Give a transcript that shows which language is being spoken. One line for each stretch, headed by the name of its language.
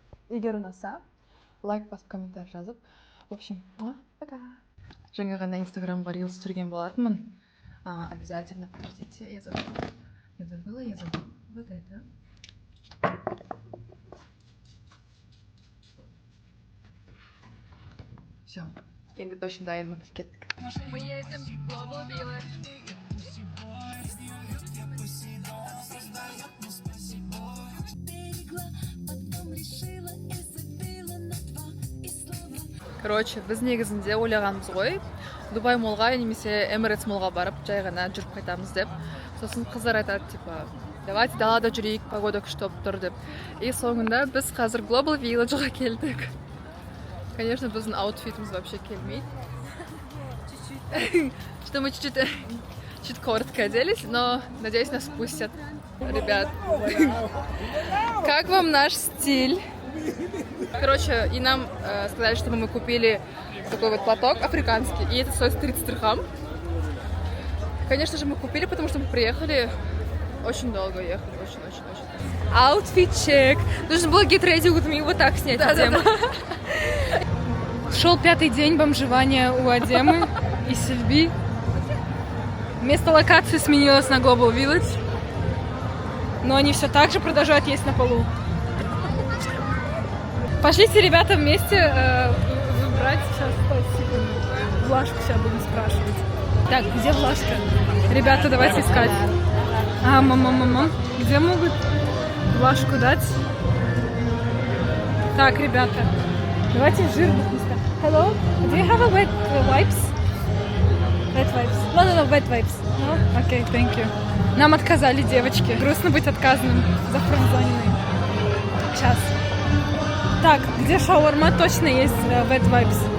Kazakh: Егер ұнаса, лайк басып комментарий жазып.
Russian: В общем, пока.
Kazakh: Жаңа ғана инстаграмға рилс түсірген болатынмын.
Russian: Обязательно, подождите, я забыла вот это.
Kazakh: Все, енді точно дайынмын, кеттік.
Russian: Мы ездим в Global Village.
Kazakh: Короче, біз негізінде ойлағанбыз ғой, Дубай молға немесе Emirates молға барып, жай ғана жүріп қайтамыз деп. Сосын қыздар айтады, типа, давайте далада жүрейік, погода күшті болып тұр деп. И соңында біз қазір Global Village'ға келдік. Конечно, біздің аутфитіміз вообще келмейді.
Russian: Что мы чуть коротко оделись, но надеюсь, нас пустят. Ребят, как вам наш стиль? Короче, и нам сказали, чтобы мы купили такой вот платок африканский, и это стоит 30 дирхам. Конечно же, мы купили, потому что мы приехали очень долго ехали, очень. Аутфит-чек. Нужно было
English: get ready with me
Russian: вот так снять Адему. Шел 5-й день бомжевания у Адемы и Сильби. Место локации сменилось на Global Village, но они все так же продолжают есть на полу. Пошлите, ребята, вместе выбрать. Сейчас, секунду. Влашку сейчас будем спрашивать. Так, где Влашка? Ребята, давайте искать. Мама. Где могут Влашку дать? Так, ребята, давайте в жирных местах.
English: Hello? Do you have a wet wipes? Wet wipes. No, wet wipes. No? Okay, thank you.
Russian: Нам отказали, девочки. Грустно быть отказанным. Зафронзоненный. Сейчас. Так, где шаурма точно есть wet wipes?